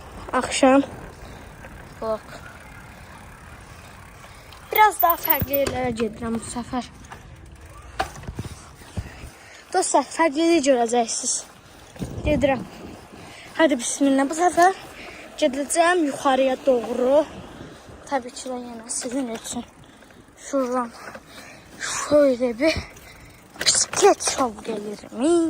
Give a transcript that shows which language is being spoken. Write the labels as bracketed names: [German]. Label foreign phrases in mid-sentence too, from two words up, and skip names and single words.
[Turkish] Akşam vlog. [Azerbaijani] Biraz daha fərqli yerlərə gedirəm bu səfər. Dostlar, fərqli yer görəcəksiniz. Gedirəm. Hadi bismillah. Bu səfər gedəcəm yuxarıya doğru. Tabii ki də yenə sizin üçün. [Turkish] Şuradan şöyle bir bisiklet şov gelir mi?